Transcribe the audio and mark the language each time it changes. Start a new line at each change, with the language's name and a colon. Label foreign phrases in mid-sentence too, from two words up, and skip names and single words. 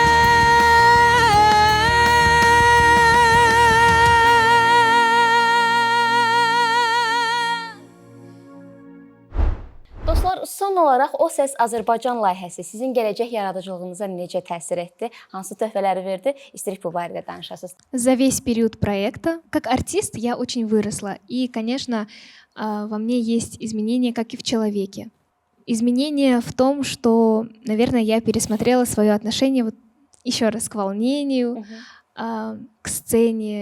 Azerbaijani: Dostlar, son olaraq O Səs Azərbaycan layihəsi sizin gələcək yaradıcılığınıza necə təsir etdi? Hansı töhfələri verdi? İstəyirik bu barədə danışasınız.
Russian: За весь период проекта, как артист, я очень выросла. И, конечно, во мне есть изменения, как и в человеке. изменение в том, что, наверное, я пересмотрела свое отношение вот еще раз к волнению, к сцене.